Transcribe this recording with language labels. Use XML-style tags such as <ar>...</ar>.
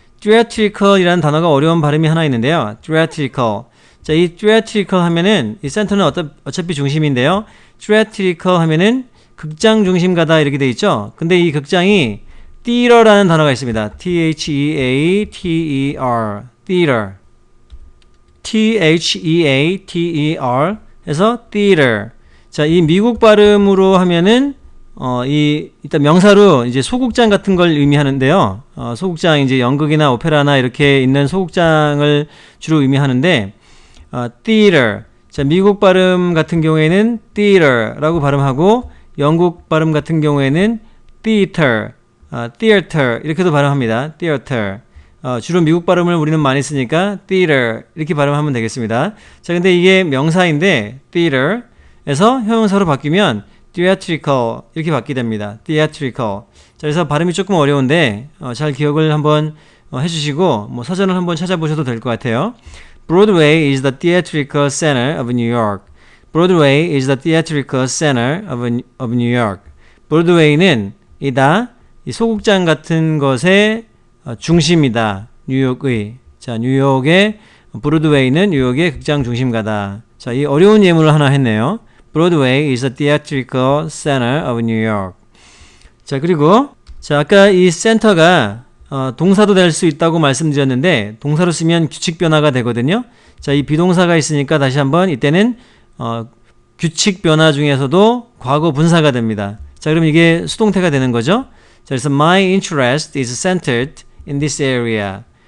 <ko>theatrical이라는 단어가 어려운 발음이 하나 있는데요.</ko> <en>theatrical.</en> <ko>자, 이 theatrical 하면은 이 센터는 어차피 중심인데요. theatrical 하면은 극장 중심가다 이렇게 돼 있죠. 근데 이 극장이 theater라는 단어가 있습니다.</ko> <en>T-H-E-A-T-E-R. theater. T-H-E-A-T-E-R 해서 theater.</en> <ko>자, 이 미국 발음으로 하면은 일단 명사로 이제 소극장 같은 걸 의미하는데요. 소극장 이제 연극이나 오페라나 이렇게 있는 소극장을 주로 의미하는데</ko> <en>theater.</en> <ko>자, 미국 발음 같은 경우에는 theater라고 발음하고 영국 발음 같은 경우에는 theater, theater 이렇게도 발음합니다.</ko> <en>theater.</en> <ko>주로 미국 발음을 우리는 많이 쓰니까 theater 이렇게 발음하면 되겠습니다. 자, 근데 이게 명사인데 theater에서 형용사로 바뀌면 theatrical 이렇게 바뀌게 됩니다.</ko> <en>theatrical.</en> <ko>자, 그래서 발음이 조금 어려운데 잘 기억을 한번 해주시고 뭐 사전을 한번 찾아보셔도 될 것 같아요.</ko> <en>Broadway is the theatrical center of New York. Broadway is the theatrical center of New York.</en> <ko>브로드웨이는 이 소극장 같은 것의 중심이다. 뉴욕의. 자, 뉴욕의 브로드웨이는 뉴욕의 극장 중심가다. 자, 이 어려운 예문을 하나 했네요.</ko> <en>Broadway is the theatrical center of New York.</en> <ko>자, 그리고 자, 아까 이 센터가 동사도 될 수 있다고 말씀드렸는데 동사로 쓰면 규칙 변화가 되거든요. 자, 이 비동사가 있으니까 다시 한번 이때는 규칙 변화 중에서도 과거 분사가 됩니다. 자, 그럼 이게 수동태가 되는 거죠. 자, 그래서</ko> <en>my interest is centered in this area.</en>